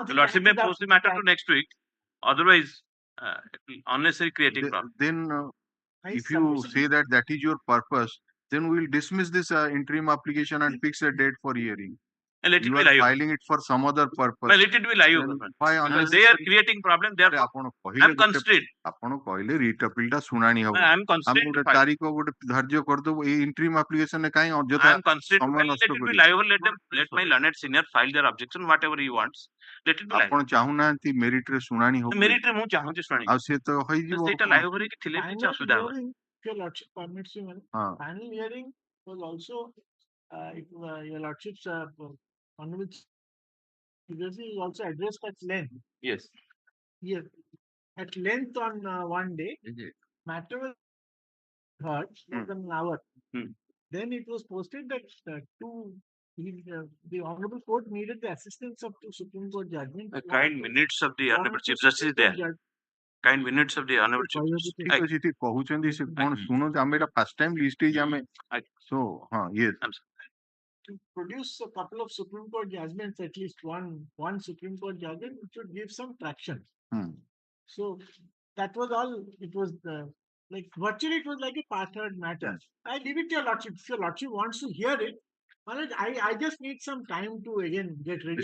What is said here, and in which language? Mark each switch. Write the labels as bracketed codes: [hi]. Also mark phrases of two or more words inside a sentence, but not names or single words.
[en] the Lordship may post the matter to next week. Otherwise, unnecessary creating problem. Then, if you say that is your purpose, then we will dismiss this interim application and fix a date for hearing. And let it You be are live. filing it for some other purpose. Well, let it be live. Why They are creating problem. They are. I'm constrained. [or] ଆପଣ କହିଲେ [en] writ appeal [or] ଟା ଶୁଣାଣି ହବ [en] I'm constrained. [or] ଆମେ ଗୋଟେ ତାରିଖ ଗୋଟେ ଧାର୍ଯ୍ୟ କରିଦବୁ ଏଇ [en] interim application [or] ରେ କାଇଁ ଅଯଥା [en] I'm constrained. [or] ସମୟ [en] Let [or] ନଷ୍ଟ [en] it be [or] କରିବୁ [en] live. Let my learned senior file their objection, whatever he wants. Let it be live. [or] ଆପଣ ଚାହୁଁନାହାନ୍ତି merit ରେ ଶୁଣାଣି ହବ Merit ରେ ମୁଁ ଚାହୁଁଛି ଶୁଣାଣି। ଆଉ ସେ ତ ହେଇଯିବ ସେଇଟା live ରେ ଥିଲେ କିଛି ଅସୁବିଧା ହବନି। [en] Your Lordship permits you. Final hearing was also your Lordship's Honorable is also addressed at length. Yes. Yes. At length on one day. Matter was heard more than an hour. Then it was posted that the Honorable Court needed the assistance of two Supreme Court judgments. Kind minutes of the Honorable Chief Justice there. Kind minutes of the Honorable Chief Justice. [or] ଠିକ ଅଛି ଠିକ କହୁଛନ୍ତି ସେ କଣ ଶୁଣନ୍ତୁ ଆମେ ଏଟା [en] first time list [or] ହେଇଛି ଆମେ [en] so yes. To produce a couple of Supreme Court judgments, at least one Supreme Court judgment, which would give some traction. So that was all. It was like virtually it was like a part-heard matter. I leave it to your Lordship. If your Lordship wants to hear it, I just need some time to again get ready.